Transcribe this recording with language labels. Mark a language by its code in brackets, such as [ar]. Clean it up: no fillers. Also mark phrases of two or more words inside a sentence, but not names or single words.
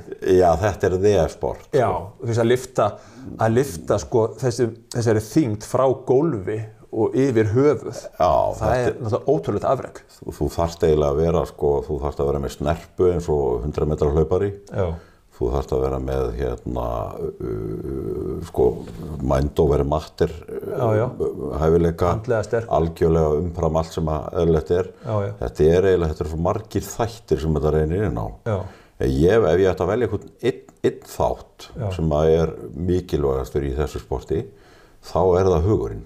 [is] Já, þetta er sport. Já, þú veist að lyfta sko þessari þyngd frá gólfi og yfir höfuð. Já, það er náttúrulega ótrúlegt afrek. Þú þarft eiginlega að vera þú þarft að vera með snerpu eins og 100 metra hlaupari. Já. Þú þarft að vera með [en] mind over matter [is] hæfileika, algjörlega umfram allt sem eðlilegt er. Já. Þetta er svo margir þættir sem þetta reynir inn á. Já. Ef ég ætti að velja einn þátt sem er mikilvægastur í þessu sporti, þá er það hugurinn.